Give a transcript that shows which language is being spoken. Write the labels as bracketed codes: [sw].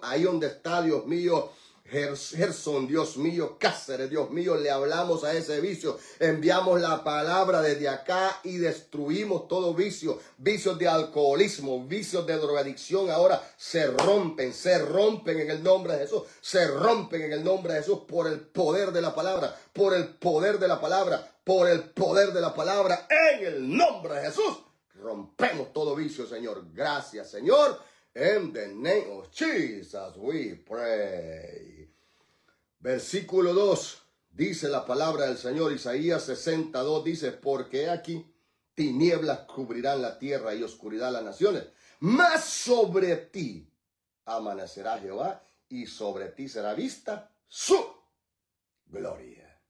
[es] Ahí donde está, Dios mío. Gerson, Dios mío, Cáceres, Dios mío, le hablamos a ese vicio, enviamos la palabra desde acá y destruimos todo vicio, vicios de alcoholismo, vicios de drogadicción, ahora se rompen en el nombre de Jesús, se rompen en el nombre de Jesús por el poder de la palabra, por el poder de la palabra, por el poder de la palabra, en el nombre de Jesús, rompemos todo vicio, Señor, gracias, Señor. [en] In the name of Jesus we pray. [es] Versículo 2 dice la palabra del Señor, Isaías 62 dice, porque aquí tinieblas cubrirán la tierra y oscuridad las naciones, mas sobre ti amanecerá Jehová y sobre ti será vista su gloria.